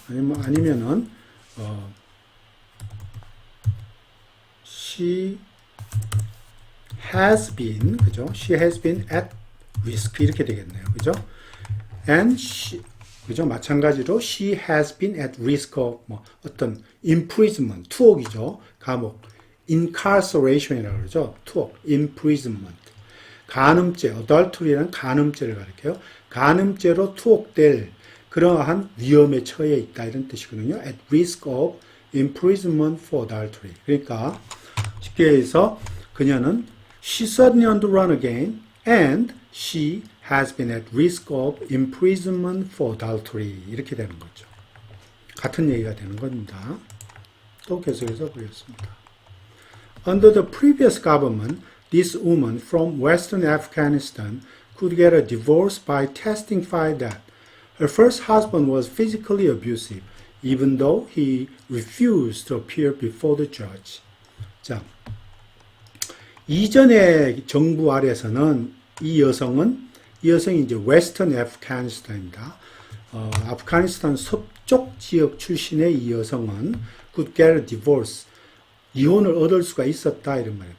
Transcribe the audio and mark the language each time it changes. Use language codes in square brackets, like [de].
[ko] 아니면은 [en] she has been, [ko] 그죠? [en] She has been at risk [ko] 이렇게 되겠네요, 그죠? [en] And she, [ko] 그죠? 마찬가지로 [en] she has been at risk of [ko] 뭐 어떤 imprisonment, 투옥이죠, 감옥, incarceration이라고 그러죠, 투옥, imprisonment, 간음죄, adultery라는 간음죄를 가리켜요. 간음죄로 투옥될 그러한 위험에 처해 있다 이런 뜻이거든요. [en] At risk of imprisonment for adultery. [ko] 그러니까 쉽게 해서 그녀는 [en] she suddenly on the run again and she has been at risk of imprisonment for adultery [ko] 이렇게 되는 거죠. 같은 얘기가 되는 겁니다. 또 계속해서 보겠습니다. [en] Under the previous government, this woman from Western Afghanistan could get a divorce by testifying that her first husband was physically abusive, even though he refused to appear before the judge. [ko] 자, 이전의 정부 아래서는 이 여성이 이제 웨스턴 애프가니스탄입니다. 아프가니스탄 서쪽 지역 출신의 이 여성은 [en] could get a divorce, [ko] 이혼을 얻을 수가 있었다 이런 말이에요.